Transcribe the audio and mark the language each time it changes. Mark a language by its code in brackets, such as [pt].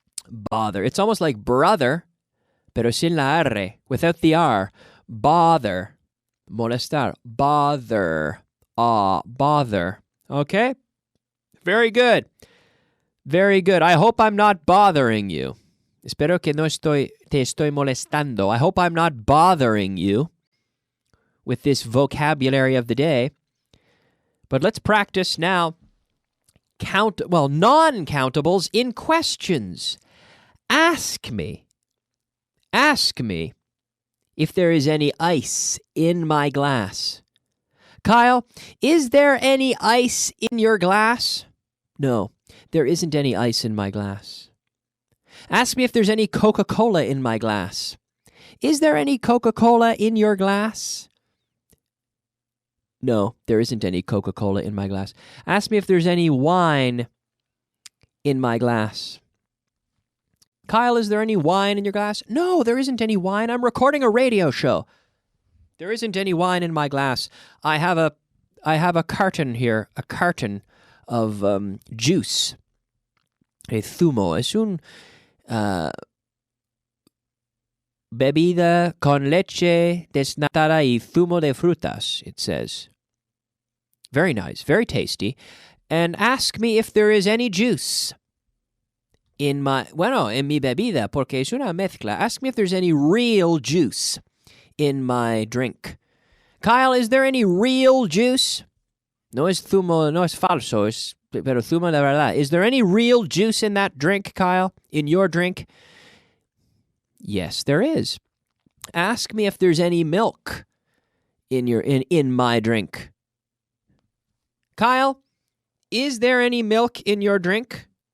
[en] Bother. It's almost like brother, [es] pero sin la R, [en] without the R. Bother. Molestar. Bother. Bother. Okay? Very good. Very good. I hope I'm not bothering you. [es] Espero que no te estoy molestando. [en] I hope I'm not bothering you with this vocabulary of the day. But let's practice now non-countables in questions. Ask me if there is any ice in my glass. Kyle, is there any ice in your glass? No, there isn't any ice in my glass. Ask me if there's any Coca-Cola in my glass. Is there any Coca-Cola in your glass? No, there isn't any Coca-Cola in my glass. Ask me if there's any wine in my glass. Kyle, is there any wine in your glass? No, there isn't any wine. I'm recording a radio show. There isn't any wine in my glass. I have a carton here, a carton of juice. [es] A zumo. Es un bebida con leche desnatada y zumo de frutas, [en] it says. Very nice, very tasty. And ask me if there is any juice [es] en mi bebida, porque es una mezcla. [en] Ask me if there's any real juice in my drink. Kyle, is there any real juice? [es] No es zumo, no es falso, pero zumo de verdad. [en] Is there any real juice in that drink, Kyle? In your drink? Yes, there is. Ask me if there's any milk in my drink. Kyle, is there any milk in your drink?